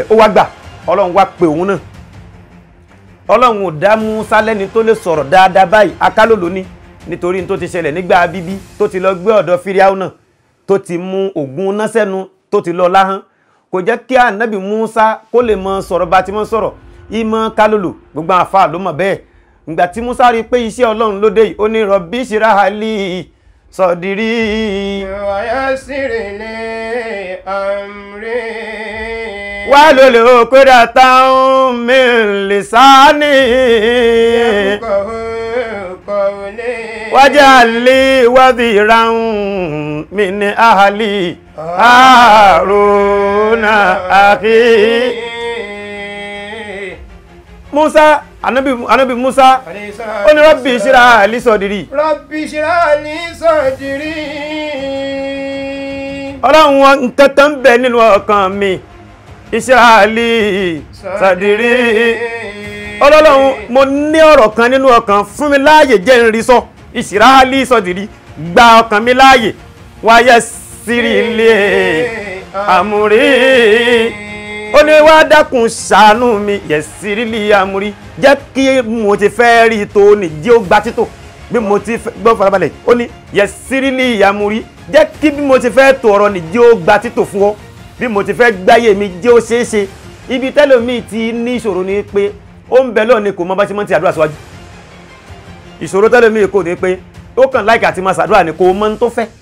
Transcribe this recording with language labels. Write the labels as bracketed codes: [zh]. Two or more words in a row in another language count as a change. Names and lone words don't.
[yo] ó wá gbà Ọlọ́run wá pè òun náà Ọlọ́run ò dá Musa lẹ́ni tó lè sọ̀rọ̀ dáadáa báyìí akálòlò ní nítorí tó ti ṣẹlẹ̀ nígbà bíbí tó ti lọ gbé ọ̀dọ̀ Fíráúnà tó ti mú ògùn náà sẹ́nu tó ti lọ láhán kò jẹ́ kí ànábì Musa kó lè mọ sọ̀rọ̀ bá ti mọ sọ̀rọ̀ ìmọ̀ kálòlò gbogbo àfa ló mọ̀ bẹ́ẹ̀ ìgbà tí Musa rí pé iṣẹ́ Ọlọ́run ló dé yìí ó ní [ar] رب اشرح لي صدري ويسر لي أمري واحلل عقدة من لساني واجعل لي وزيرا من أهلي هارون أخي. [yo] Musa anabi Musa ó ní [ar] رب اشرح لي صدري رب اشرح لي صدري [yo] Ọlọ́run nǹkan kan bẹ nínú ọkàn mi [ar] اشرح لي صدري [yo] Ọlọ́run mo ní ọ̀rọ̀ kan nínú ọkàn fún mi láàyè jẹ́ n rí sọ [ar] اشرح لي صدري [yo] gba ọkàn mi láàyè [ar] ويسر لي [yo] amri ó ní wá dákun ṣàánú mi [ar] يسر لي أمري [yo] jẹ́ kí mo ti fẹ́ rí tó ní jí ó gba títò bí mo ti gbọ́ farabalẹ̀ ó ní [ar] يسر لي أمري [yo] jẹ́ kí bí mo ti fẹ́ tó ọ̀rọ̀ ní jí ó gba títò fún ọ bí mo ti fẹ́ gbáyé mi jí ó ṣeéṣe ibi tẹ́lòmíì ti ní ìṣòro ni pé ó ń bẹ lọ́ọ̀ ni kò mọ bá ṣe mọ́ ti àdúrà síwájú ìṣòro tẹ́lòmíì kò ní pé ó kàn láìka àti máa ṣàdúrà ni kò mọ ohun tó fẹ́